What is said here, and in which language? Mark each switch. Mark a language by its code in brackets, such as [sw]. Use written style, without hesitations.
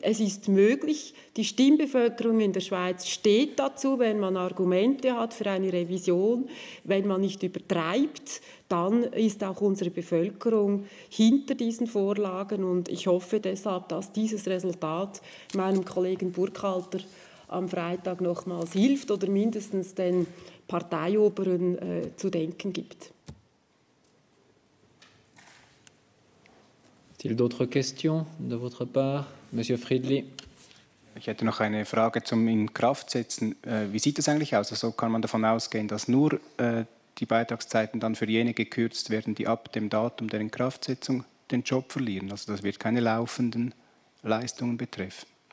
[de] Es ist möglich, die Stimmbevölkerung in der Schweiz steht dazu, wenn man Argumente hat für eine Revision, wenn man nicht übertreibt, dann ist auch unsere Bevölkerung hinter diesen Vorlagen. Und ich hoffe deshalb, dass dieses Resultat meinem Kollegen Burkhalter am Freitag nochmals hilft oder mindestens den Parteioberen zu denken gibt. [fr] Est-il d'autres questions de votre part? Monsieur Friedli. [de] Ich hätte noch eine Frage zum Inkraftsetzen. Wie sieht das eigentlich aus? Also kann man davon ausgehen, dass nur die Beitragszeiten dann für jene gekürzt werden, die ab dem Datum der Inkraftsetzung den Job verlieren? Also das wird keine laufenden Leistungen betreffen.